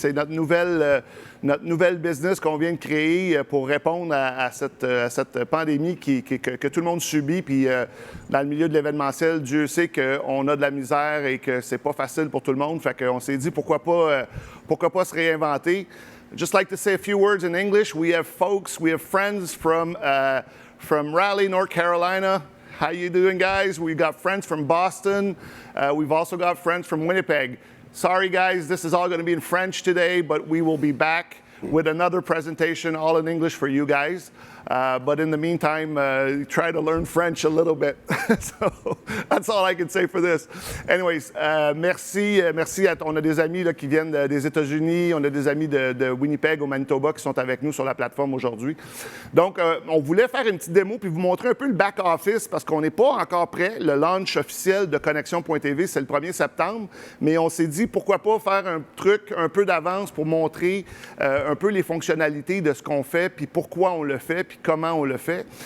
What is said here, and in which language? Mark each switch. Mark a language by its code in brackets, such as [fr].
[fr] C'est notre nouvelle business qu'on vient de créer pour répondre à cette pandémie que tout le monde subit. Puis dans le milieu de l'événementiel, Dieu sait qu'on a de la misère et que c'est pas facile pour tout le monde. Fait qu'on s'est dit pourquoi pas se réinventer. [en] Just like to say a few words in English. We have friends from Raleigh, North Carolina. How you doing, guys? We've got friends from Boston. We've also got friends from Winnipeg. Sorry, guys, this is all going to be in French today, but we will be back with another presentation all in English for you guys. But in the meantime, try to learn French a little bit. So that's all I can say for this. Anyways, [fr] merci. On a des amis là, qui viennent des États-Unis, on a des amis de Winnipeg au Manitoba qui sont avec nous sur la plateforme aujourd'hui. Donc, on voulait faire une petite démo puis vous montrer un peu le back-office parce qu'on n'est pas encore prêt. Le launch officiel de Connexion.tv, c'est le 1er septembre, mais on s'est dit pourquoi pas faire un truc un peu d'avance pour montrer un peu les fonctionnalités de ce qu'on fait puis pourquoi on le fait puis comment on le fait.